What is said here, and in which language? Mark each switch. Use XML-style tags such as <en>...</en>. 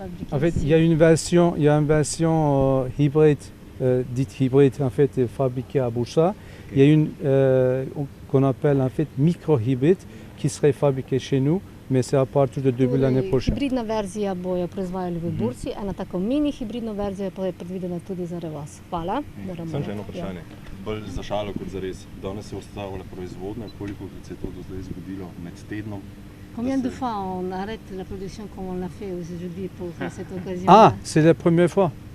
<fr>En fait, il y a une version hybride, dite hybride, en fait, fabriquée à Bursa. Il y a une qu'on appelle en fait micro-hybride qui serait fabriquée chez nous, mais c'est à partir de début de l'année prochaine.</fr> <sl>Hibridna verzija bojo proizvajali v Bursi, ena tako mini hibridna verzija pa je predvidena tudi za Revoz. Hvala. Samo še eno vprašanje, bolj za šalo kot za res. Danes je ustavila proizvodnja, koliko se je to do zdaj zgodilo med tednom?</sl> <fr>Combien de fois on arrête la production comme on l'a fait aujourd'hui pour cette occasion? Ah, c'est la première fois.</fr>